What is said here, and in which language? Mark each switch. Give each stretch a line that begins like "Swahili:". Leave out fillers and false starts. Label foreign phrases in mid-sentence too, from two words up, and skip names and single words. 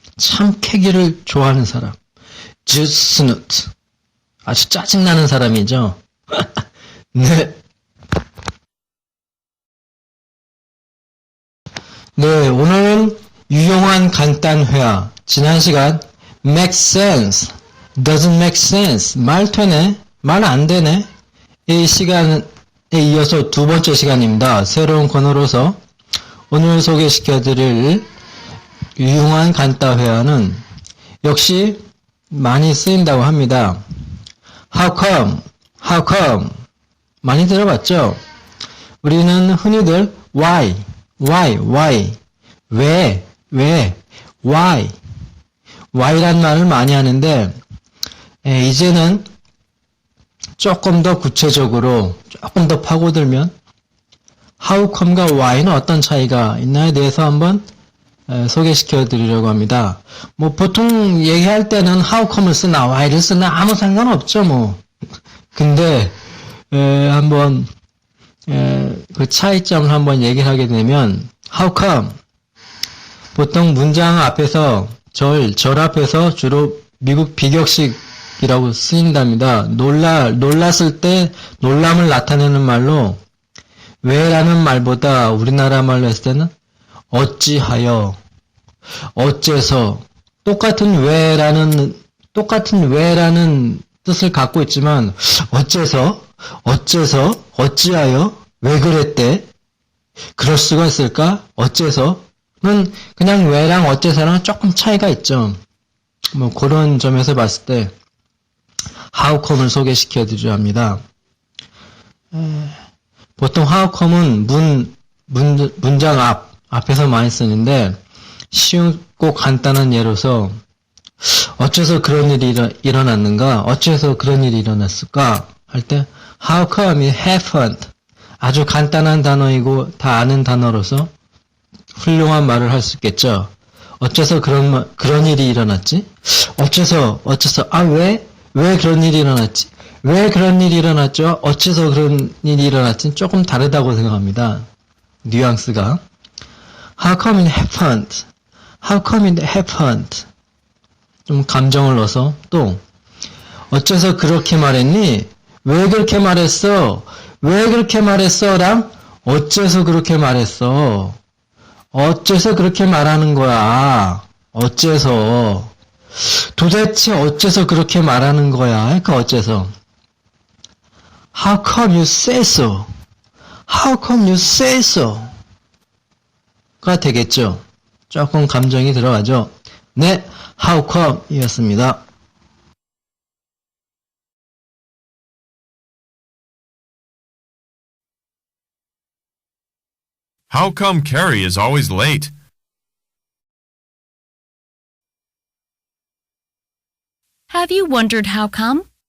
Korean: 참 캐기를 좋아하는 사람.
English: Just snoot.
Korean: 아주 짜증나는 사람이죠. 네. 네, 오늘은 유용한 간단 회화. 지난 시간
English: make sense, doesn't make sense.
Korean: 말 되네, 말 안 되네. 이 시간에 이어서 두 번째 시간입니다. 새로운 코너로서 오늘 소개시켜드릴 유용한 간단 회화는 역시 많이 쓰인다고 합니다.
English: How come? How come?
Korean: 많이 들어봤죠? 우리는 흔히들 why? 왜?
English: why?
Korean: why란 말을 많이 하는데 이제는 조금 더 구체적으로 조금 더 파고들면
English: how come
Korean: 과 why는 어떤 차이가 있나에 대해서 한번 소개시켜 드리려고 합니다. 뭐 보통 얘기할 때는
English: how come
Korean: 을 쓰나 why를 쓰나 아무 상관없죠 뭐. 근데 한번 그 차이점을 한번 얘기를 하게 되면
English: how come
Korean: 보통 문장 앞에서 절 앞에서 주로 미국 비격식이라고 쓰인답니다. 놀랐을 때 놀람을 나타내는 말로 왜라는 말보다 우리나라 말로 했을 때는 어찌하여, 어째서 똑같은 왜라는 뜻을 갖고 있지만 어째서, 어찌하여, 왜 그랬대? 그럴 수가 있을까? 어째서는 그냥 왜랑 어째서랑 조금 차이가 있죠. 뭐 그런 점에서 봤을 때
English: how come
Korean: 을 소개시켜 드리려 합니다. 보통
English: how come
Korean: 은 문장 앞에서 많이 쓰는데 쉽고 간단한 예로서 어째서 그런 일이 일어났는가? 어째서 그런 일이 일어났을까? 할 때
English: how come it happened.
Korean: 아주 간단한 단어이고 다 아는 단어로서 훌륭한 말을 할 수 있겠죠. 어째서 그런 일이 일어났지? 어째서 왜 그런 일이 일어났지? 왜 그런 일이 일어났죠? 어째서 그런 일이 일어났지? 조금 다르다고 생각합니다. 뉘앙스가.
English: How come it happened? How come it happened?
Korean: 좀 감정을 넣어서 또 어째서 그렇게 말했니? 왜 그렇게 말했어? 왜 그렇게 말했어? 랑 어째서 그렇게 말했어? 어째서 그렇게 말하는 거야? 어째서? 도대체 어째서 그렇게 말하는 거야? 그러니까 어째서?
English: How come you say so? How come you say so?
Korean: 가 되겠죠. 조금 감정이 들어가죠. 네,
English: how come 이었습니다. How come Carrie is always late? Have you wondered how come?